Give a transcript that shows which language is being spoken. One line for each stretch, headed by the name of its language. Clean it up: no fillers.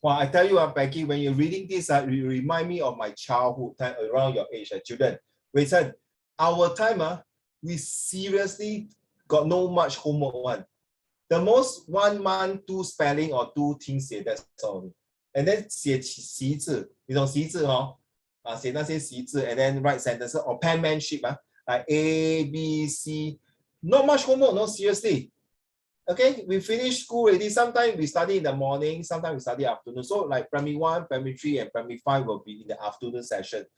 English: Well, I tell you what, Becky, when you're reading this, you remind me of my childhood time around your age, children. Wait, son, our time, we seriously got no much homework one. The most 1 month, 2 spelling or 2 things, that's all. And then
Chinese: 写习字，你懂习字哦？写那些习字
English: and then write sentences or penmanship, like A, B, C. Not much homework, no, seriously. Okay, we finish school already. Sometimes we study in the morning, sometimes we study afternoon. So like primary 1, primary 3, and primary 5 will be in the afternoon session.